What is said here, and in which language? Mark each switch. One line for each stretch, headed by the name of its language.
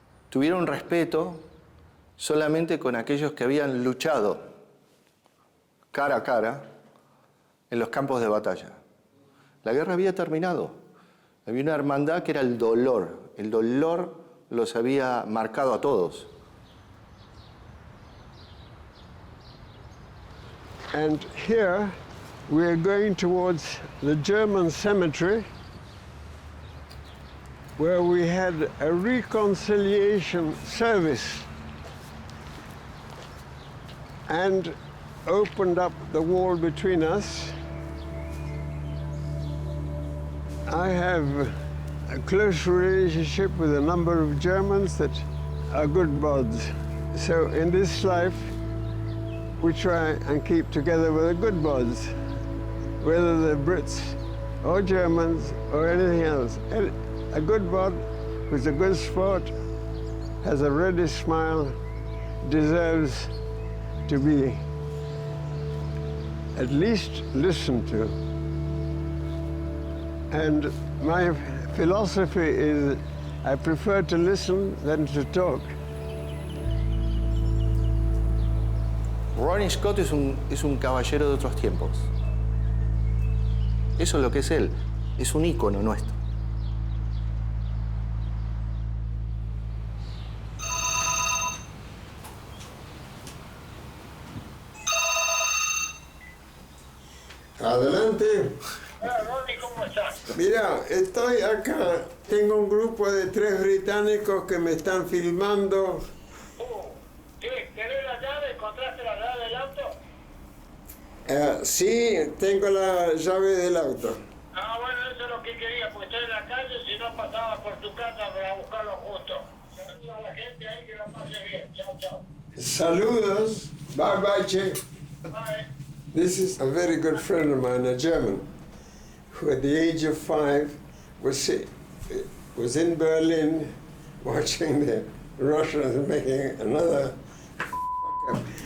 Spanish: Tuvieron respeto solamente con aquellos que habían luchado cara a cara en los campos de batalla. La guerra había terminado. Había una hermandad que era el dolor. El dolor los había marcado a todos.
English: And here we're going towards the German cemetery, where we had a reconciliation service and opened up the wall between us. I have a close relationship with a number of Germans that are good buds. So in this life, we try and keep together with the good buds, whether they're Brits or Germans or anything else. A good bud who's a good sport, has a ready smile, deserves to be at least listened to. And my philosophy is I prefer to listen than to talk.
Spanish: Ronnie Scott es un caballero de otros tiempos. Eso es lo que es él. Es un ícono nuestro. Adelante. Ronnie, ¿cómo estás? Mira, estoy acá. Tengo un grupo de 3 británicos que me están filmando. ¿Qué? ¿Querés la llave? ¿Encontraste la llave del auto? Sí, tengo la llave del auto. Ah, bueno, eso es lo que quería, porque estoy en la calle, si no pasaba por tu casa para buscarlo justo. Saludos a la gente ahí, que la pase bien. Chao, chao. Saludos.
English: Bye bye,
Spanish: che.
English: Bye. This is a very good friend of mine, a German, who at the age of 5 was in Berlin watching the Russians making another up.